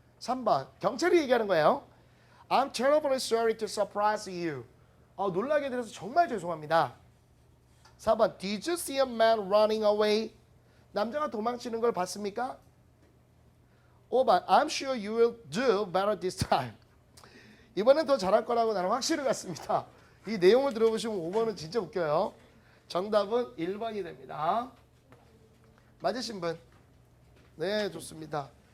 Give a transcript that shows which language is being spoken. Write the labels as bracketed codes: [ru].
[ko] 3번 경찰이 얘기하는 거예요. [en] I'm terribly sorry to surprise you. [ko] 놀라게 돼서 정말 죄송합니다. [en] 4번 Did you see a man running away? [ko] 남자가 도망치는 걸 봤습니까? 5번 [en] I'm sure you will do better this time. [ko] 이번엔 더 잘할 거라고 나는 확실히 같습니다. 이 내용을 들어보시면 5번은 진짜 웃겨요. 정답은 1번이 됩니다. 맞으신 분? 네, 좋습니다.